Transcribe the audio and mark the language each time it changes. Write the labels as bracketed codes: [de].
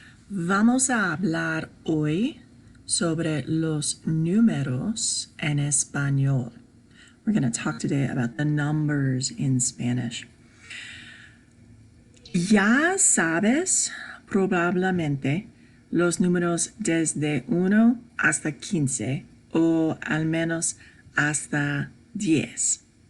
[es] Vamos a hablar hoy sobre los números en español. [en] We're going to talk today about the numbers in Spanish. [es] Ya sabes probablemente los números desde 1 hasta 15 o al menos hasta 10.